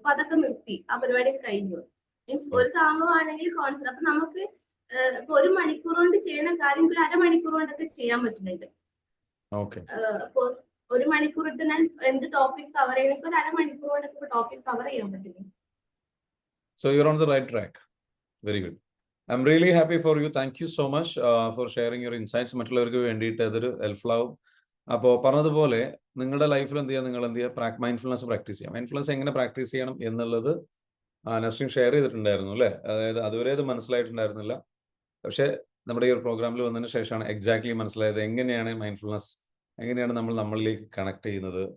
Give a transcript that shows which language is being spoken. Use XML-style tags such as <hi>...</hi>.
<ml>അപ്പൊ അതൊക്കെ നിർത്തി, ആ പരിപാടി കഴിഞ്ഞു. മീൻസ് ഒരു സംഭവമാണെങ്കിൽ കോൺസെപ്റ്റ് അപ്പൊ നമുക്ക് ഇപ്പൊ 1 മണിക്കൂർ കൊണ്ട് ചെയ്യുന്ന കാര്യം ഒരു അരമണിക്കൂർ കൊണ്ടൊക്കെ ചെയ്യാൻ പറ്റുന്നുണ്ട്. അപ്പൊ 1 മണിക്കൂർ ഇട്ട് ഞാൻ എന്ത് ടോപ്പിക് കവർ ചെയ്യണമെങ്കിൽ ഒരു അരമണിക്കൂർ കൊണ്ടൊക്കെ ടോപ്പിക് കവർ ചെയ്യാൻ പറ്റുന്നു.</ml> <en>So you're on the right track. Very good. I'm really happy for you. Thank you so much for sharing your insights.</en> <ml>മറ്റുള്ളവർക്ക് വേണ്ടിയിട്ട് അതൊരു ഹെൽപ്ഫുൾ ആവും. അപ്പോൾ പറഞ്ഞതുപോലെ നിങ്ങളുടെ ലൈഫിൽ എന്ത് ചെയ്യുക, നിങ്ങൾ എന്ത് ചെയ്യുക, മൈൻഡ്ഫുൾനെസ് പ്രാക്ടീസ് ചെയ്യാം. മൈൻഡ്ഫുൾനെസ് എങ്ങനെ പ്രാക്ടീസ് ചെയ്യണം എന്നുള്ളത് നസ്രീൻ ഷെയർ ചെയ്തിട്ടുണ്ടായിരുന്നു അല്ലേ? അതായത് അതുവരെ അത് മനസ്സിലായിട്ടുണ്ടായിരുന്നില്ല. പക്ഷേ നമ്മുടെ ഈ ഒരു പ്രോഗ്രാമിൽ വന്നതിന് ശേഷമാണ് എക്സാക്ട്ലി മനസ്സിലായത് എങ്ങനെയാണ് മൈൻഡ്ഫുൾനെസ്, എങ്ങനെയാണ് നമ്മൾ നമ്മളിലേക്ക് കണക്ട് ചെയ്യുന്നത്.</ml>